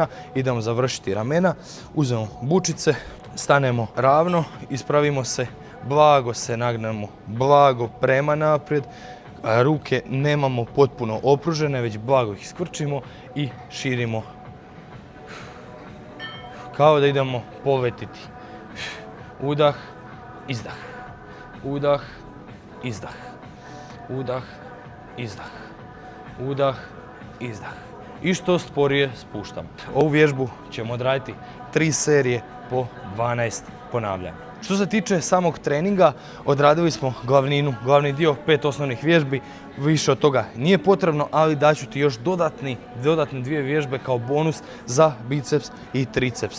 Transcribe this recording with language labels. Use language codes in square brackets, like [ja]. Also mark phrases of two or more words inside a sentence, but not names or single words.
[bs] Idemo završiti ramena, uzmemo bučice, stanemo ravno, ispravimo se, blago se nagnemo, blago prema naprijed, ruke nemamo potpuno opružene, već blago ih skvrčimo i širimo. Kao da idemo poletiti. Udah, izdah. Udah, izdah. Udah, izdah. Udah, izdah. I što sporije spuštamo. Ovu vježbu ćemo odraditi 3 serije po 12 ponavljanja. Što se tiče samog treninga, odradili smo glavni dio, 5 osnovnih vježbi, više od toga nije potrebno, ali daću ti još dodatne 2 vježbe kao bonus za biceps i triceps.